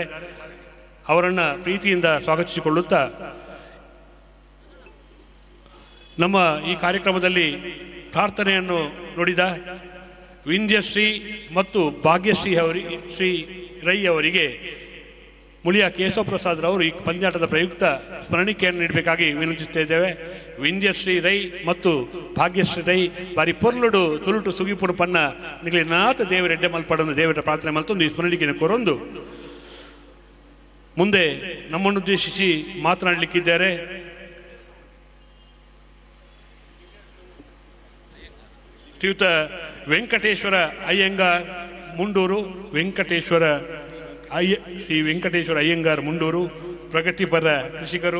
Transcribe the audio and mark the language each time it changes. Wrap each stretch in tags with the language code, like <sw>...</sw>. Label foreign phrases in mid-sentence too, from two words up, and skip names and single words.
<kn>ಅವರನ್ನು ಪ್ರೀತಿಯಿಂದ ಸ್ವಾಗತಿಸಿಕೊಳ್ಳುತ್ತಾ ನಮ್ಮ ಈ ಕಾರ್ಯಕ್ರಮದಲ್ಲಿ ಪ್ರಾರ್ಥನೆಯನ್ನು ನುಡಿದ ವಿಂಧ್ಯಶ್ರೀ ಮತ್ತು ಭಾಗ್ಯಶ್ರೀ ಶ್ರೀ ರೈ ಅವರಿಗೆ ಮುಳಿಯ ಕೇಶವ ಪ್ರಸಾದ್ ರವರು ಈ ಪಂದ್ಯಾಟದ ಪ್ರಯುಕ್ತ ಸ್ಮರಣಿಕೆಯನ್ನು ನೀಡಬೇಕಾಗಿ ವಿನಂತಿಸ್ತಾ ಇದ್ದೇವೆ.</kn> <tcy>ವಿಂಧ್ಯಶ್ರೀ ರೈ ಮತ್ತು ಭಾಗ್ಯಶ್ರೀ ರೈ ಬಾರಿ ಪೊರ್ಲುಡು ತುಳುಟು ಸುಗಿಪುಡು ಪನ್ನ ನಿಗಲಿ ನಾಥ ದೇವರೆಡ್ಡೆ ಮಲ್ಪಡನ್ನು ದೇವರ ಪ್ರಾರ್ಥನೆ ಮಲ್ತೊಂದು ಈ ಸ್ಮರಣಿಕೆಯನ್ನು ಕೊರೊಂದು</tcy> <kn>ಮುಂದೆ ನಮ್ಮನ್ನು ಉದ್ದೇಶಿಸಿ ಮಾತನಾಡಲಿಕ್ಕಿದ್ದಾರೆ. ಶ್ರೀಯುತ ವೆಂಕಟೇಶ್ವರ ಅಯ್ಯಂಗಾರ್ ಮುಂಡೂರು, ಶ್ರೀ ವೆಂಕಟೇಶ್ವರ ಅಯ್ಯಂಗಾರ್ ಮುಂಡೂರು ಪ್ರಗತಿಪರ ಕೃಷಿಕರು.</kn>